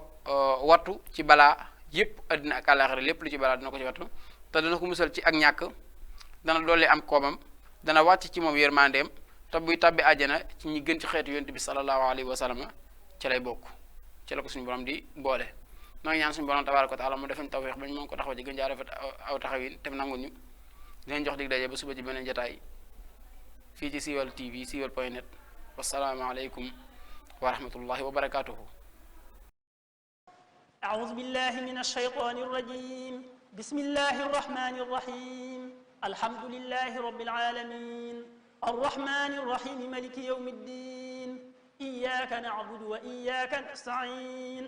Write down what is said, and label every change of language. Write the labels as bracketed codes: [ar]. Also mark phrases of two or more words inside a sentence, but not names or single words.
[wo] wattu ci balaa yépp àddina ak àllaaxira lépp lu ci balaa dana ko ci wattu te dana ko musal ci ak ñàkk dana doole am koomam dana wàcc ci moom yërmandeem te buy tabbi àjjana ci ñi gën ci xeetu yonent bi [ar] صلى الله عليه وسلم [wo] ci lay bokk ci la ko suñu borom di boole noo ngi ñaan suñu borom [ar] تبارك وتعالى [wo] mu defañ tawfiix bañ mën ko taxaw ci gën jaa rafet aw taxawin te nangu ñu leen jox dig daje ba suba ci beneen jotaay fii ci Siweul TV siweul.net [ar] والسلام عليكم ورحمة الله وبركاته أعوذ بالله من الشيطان الرجيم بسم الله الرحمن الرحيم الحمد لله رب العالمين الرحمن الرحيم مالك يوم الدين إياك نعبد وإياك نستعين